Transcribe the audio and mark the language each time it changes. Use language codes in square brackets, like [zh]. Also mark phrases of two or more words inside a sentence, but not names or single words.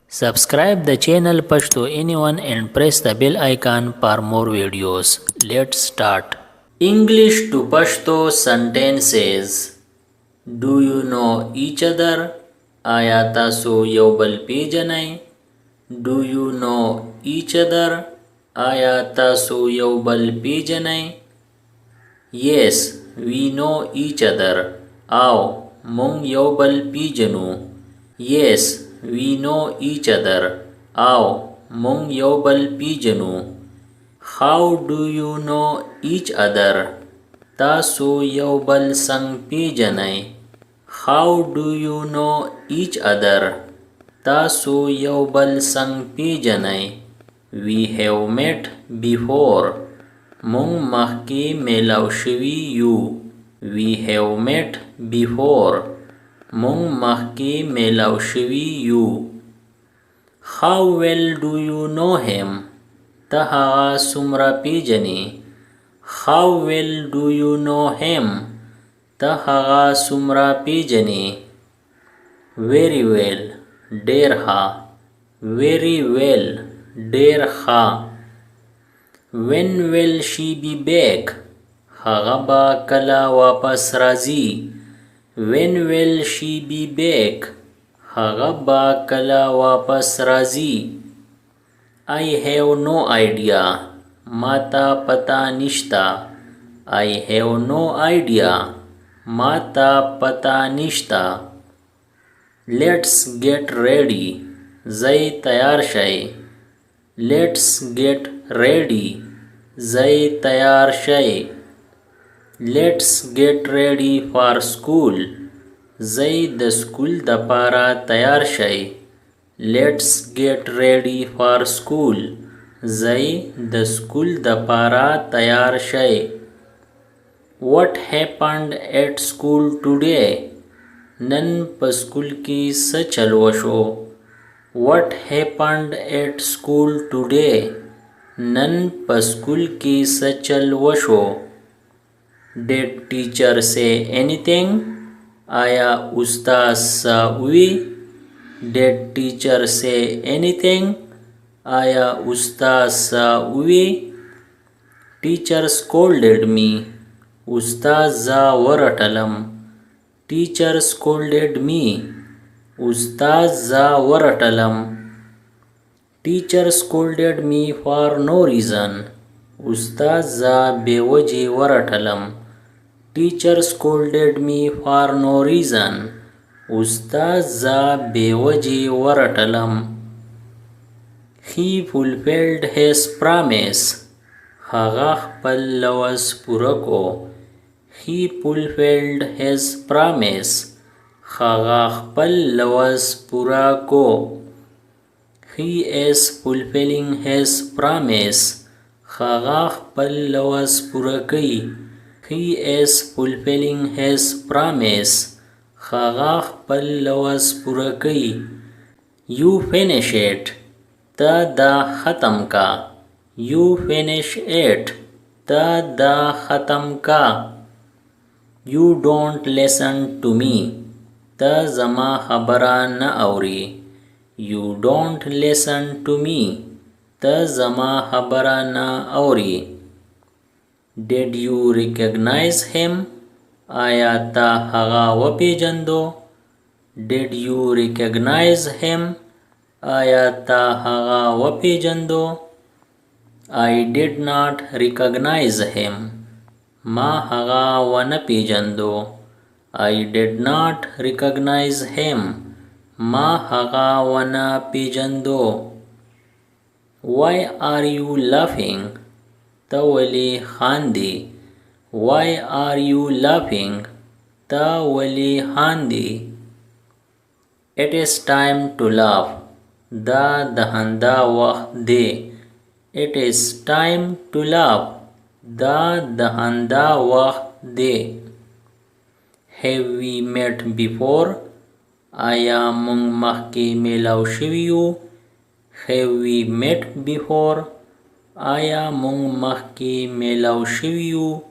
[en] Subscribe the channel Pashto Anyone and press the bell icon for more videos. Let's start. English to Pashto sentences. Do you know each other? [ps] آیا تاسو یو بل پېژنئ. [en] Do you know each other? [ps] آیا تاسو یو بل پېژنئ. [en] Yes, we know each other. [ps] هو مونږ یو بل پېژنو. [en] Yes, we know each other. [ps] هو مونږ یو بل پېژنو. [en] How do you know each other? [ps] تاسو یو بل سنګه پېژنئ. [en] How do you know each other? [ps] تاسو یو بل سنګه پېژنئ. [en] We have met before. [ps] مونږ مخکې ملاو شوي یو. [en] We have met before. [ps] مونږ مخکې ملاو شوي یو. [en] How well do you know him? [ps] ته هغه څومره پېژنې. [en] How well do you know him? [ps] ته هغه څومره پېژنې. [en] Very well. [ps] ډېر ښه. [en] Very well. [ps] ډېر ښه. [en] When will she be back? [ps] هغه به کله واپس راځي. [en] When will she be back? [ps] هغه به کله واپس راځي. [en] I have no idea. [ps] ما ته پته نشته. [en] I have no idea. [ps] ما ته پته نشته. [en] Let's get ready. [ps] ځئ تیار شئ. [en] Let's get ready. [ps] ځئ تیار شئ. [en] Let's get ready for school. [ps] ځئ د سکول د پاره تیار شئ. [en] Let's get ready for school. [ps] ځئ د سکول د پاره تیار شئ. [en] What happened at school today? [ps] نن په سکول کې څه وشو. [en] What happened at school today? [ps] نن په سکول کې څه وشو. [en] Did teacher say anything? [ps] آیا استاد څه ووې. [en] Did teacher say anything? [ps] آیا استاد څه ووې. [en] Teacher scolded me. [ps] استاد زه ورټلم. [en] Teacher scolded me. [ps] استاد زه ورټلم. [en] Teacher scolded me for no reason. [ps] استاد زه بې وجې ورټلم. [en] Teacher scolded me for no reason. [ps] استاد زه بې وجې ورټلم. [en] He fulfilled his promise. [ps] هغه خپله لوظ پوره کړو. [en] He fulfilled his promise. [ps] هغه خپله لوظ پوره کړو. [en] He is fulfilling his promise. [ps] هغه خپله لوظ پوره کوي. [en] He is fulfilling his promise. [ps] هغه خپله لوظ پوره کوي. [en] You finish it. [ps] ته دا ختم کړه. [en] You finish it. [ps] ته دا ختم کړه. [en] You don't listen to me. [ps] ته زما خبره نه اورې. [en] You don't listen to me. [ps] ته زما خبره نه اورې. [en] Did you recognize him? [ps] آیا تا هغه وپېژندو. [en] Did you recognize him? [ps] آیا تا هغه وپېژندو. [en] I did not recognize him. [ps] ما هغه ونه پېژندو. [en] I did not recognize him. [ps] ما هغه ونه پېژندو. [en] Why are you laughing? [ps] ته ولې خاندې. [en] Why are you laughing? [ps] ته ولې خاندې. [en] It is time to laugh. [ps] دا د خندا وخت دی. [en] It is time to laugh. [ps] دا د خندا وخت دی. [en] Have we met before? [ps] آیا مونږ مخکې ملاو شوي یو. [en] Have we met before? [ps] آیا مونږ مخکې ملاو شوي یو.